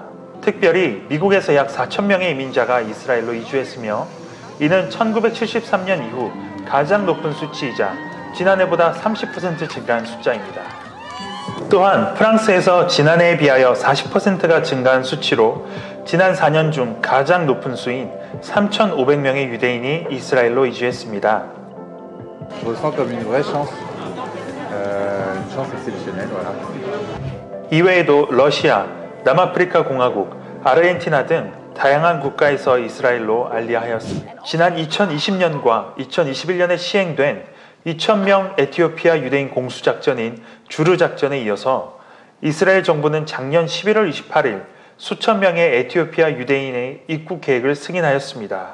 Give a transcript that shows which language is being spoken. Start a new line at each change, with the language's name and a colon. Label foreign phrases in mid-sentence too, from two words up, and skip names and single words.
Korean: 특별히 미국에서 약 4,000명의 이민자가 이스라엘로 이주했으며 이는 1973년 이후 가장 높은 수치이자 지난해보다 30% 증가한 숫자입니다. 또한 프랑스에서 지난해에 비하여 40%가 증가한 수치로 지난 4년 중 가장 높은 수인 3,500명의 유대인이 이스라엘로 이주했습니다.
French: Je ressens comme une vraie chance, une chance exceptionnelle, voilà.
Korean: 이외에도 러시아, 남아프리카 공화국, 아르헨티나 등 다양한 국가에서 이스라엘로 알리하였습니다. 지난 2020년과 2021년에 시행된 2,000명 에티오피아 유대인 공수작전인 주르작전에 이어서 이스라엘 정부는 작년 11월 28일 수천 명의 에티오피아 유대인의 입국 계획을 승인하였습니다.